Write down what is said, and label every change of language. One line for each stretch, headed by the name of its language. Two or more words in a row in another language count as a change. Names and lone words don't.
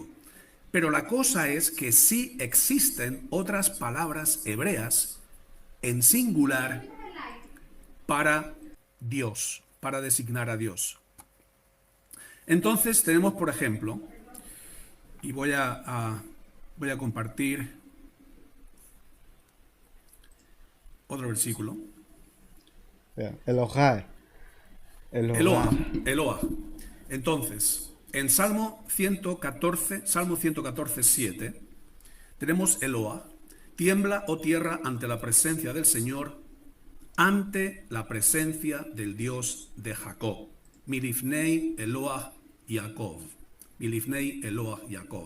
Spanish: Pero la cosa es que sí existen otras palabras hebreas en singular para Dios, para designar a Dios. Entonces tenemos, por ejemplo, y voy a compartir otro versículo. Elohai. Eloah. Entonces, en Salmo 114, 7, tenemos Eloah. Tiembla, oh tierra, ante la presencia del Señor, ante la presencia del Dios de Jacob.
Hebrew: מלפני אלוה יעקב. מלפני אלוה יעקב.